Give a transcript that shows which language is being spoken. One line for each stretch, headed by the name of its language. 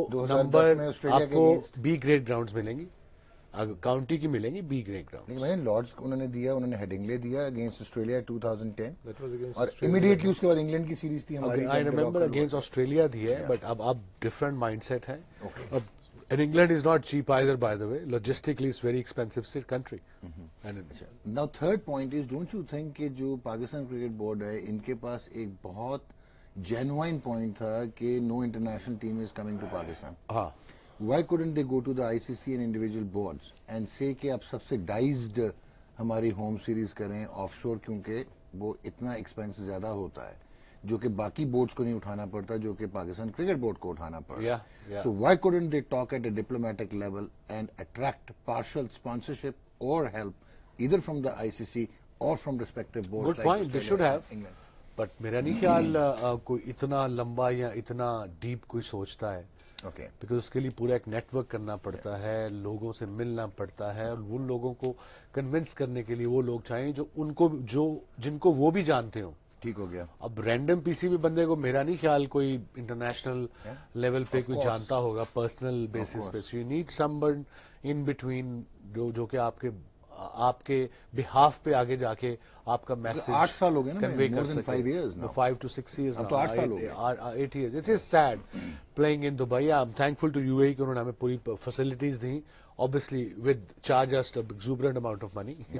Urdu: 2010 میں آپ کو بی گریڈ گراؤنڈز ملیں گی, کاؤنٹی کی ملیں گی بی گریڈ گراؤنڈ. میں نے لارڈز انہوں نے دیا, انہوں نے ہیڈنگلے دیا اگینسٹ آسٹریلیا 2010 اور امیڈیٹلی اس کے بعد انگلینڈ کی سیریز تھی ہماری.
English: I remember against Australia دی ہے, but اب ڈفرنٹ مائنڈ سیٹ ہے. And England is not cheap either, by the way. Logistically, it's very expensive country. Now, third point is, don't you think
Urdu: کہ جو Pakistan cricket board ہے ان کے پاس ایک بہت genuine point تھا کہ
English: no international team is coming to Pakistan.
Urdu: Why couldn't they go to the ICC and individual boards and say کہ آپ subsidized ہماری ہوم سیریز کریں آف شور, کیونکہ وہ اتنا ایکسپینس زیادہ ہوتا ہے جو کہ باقی بورڈز کو نہیں اٹھانا پڑتا جو کہ پاکستان کرکٹ بورڈ کو اٹھانا پڑتا.
English: So why couldn't they talk at a diplomatic level and attract partial sponsorship or help either from the ICC or from respective boards? Good point. They should have. But
Urdu: میرا نہیں خیال کوئی اتنا لمبا یا اتنا ڈیپ کوئی سوچتا ہے.
English: Okay.
Urdu: Because اس کے لیے پورا ایک نیٹ ورک کرنا پڑتا ہے, لوگوں سے ملنا پڑتا ہے, اور ان لوگوں کو کنونس کرنے کے لیے وہ لوگ چاہیے جن کو وہ بھی جانتے ہوں. ٹھیک ہو گیا. اب رینڈم پی سی بی بندے کو میرا نہیں خیال کوئی انٹرنیشنل لیول پہ کوئی جانتا ہوگا پرسنل بیسس پہ.
English: you need someone in between
Urdu: جو کہ آپ کے بہاف پہ آگے جا کے آپ کا میسج 8 سال ہو گئے نا,
English: convey
Urdu: کر سکے.
English: 5 to 6 years, 8 years. It is sad playing in Dubai. I'm thankful to UAE
Urdu: کہ انہوں نے ہمیں پوری فیسلٹیز دیں,
English: obviously with charge us an exuberant amount of money.